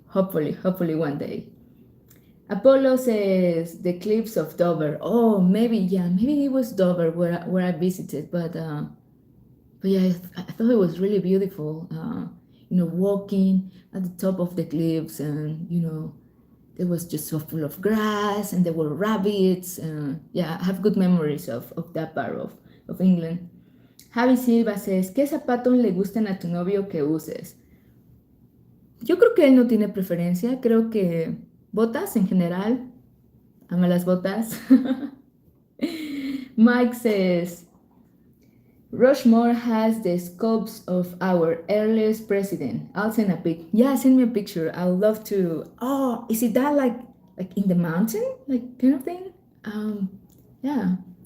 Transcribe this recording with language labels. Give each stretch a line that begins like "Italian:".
English: Hopefully one day. Apollo says the cliffs of Dover. Oh, maybe it was Dover where I visited, but but yeah, I thought it was really beautiful. Walking at the top of the cliffs, and there was just so full of grass, and there were rabbits. Yeah, I have good memories of that part of England.
Spanish: Javi Silva says, ¿qué zapatos le gustan a tu novio que uses? Yo creo que él no tiene preferencia, creo que botas en general, ama las botas.
English: Mike says, Rushmore has the sculpts of our earliest president. I'll send a pic. Yeah, send me a picture. I would love to. Oh, is it that like in the mountain, like kind of thing? Yeah.